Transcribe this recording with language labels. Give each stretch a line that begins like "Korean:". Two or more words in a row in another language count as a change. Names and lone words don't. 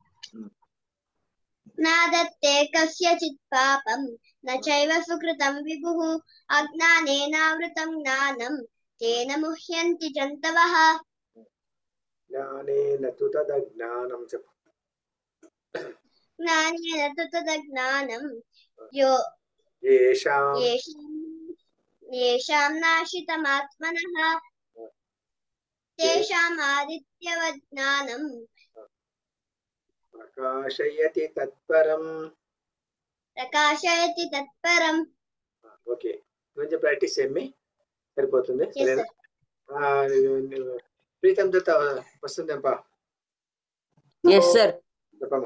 Sanskrit: నాదత్తే కస్యచిత్ పాపం న చైవ సుకృతం విభుః అజ్ఞానేనావృతం జ్ఞానం తేన ముహ్యంతి జంతవః జ్ఞానేన తు తదజ్ఞానం చెప్పు. జ్ఞానేన తు తదజ్ఞానం येषां नाशितमात्मनः तेषाम् आदित्यवज्ञानं ప్రకాశయతి తత్పరం.
Telugu: ఓకే, కొంచెం ప్రాక్టీస్ చేయమి, సరిపోతుంది. సరేనా? ప్రీతం దత్త వస్తుందేంపా? చెప్పమ్మా.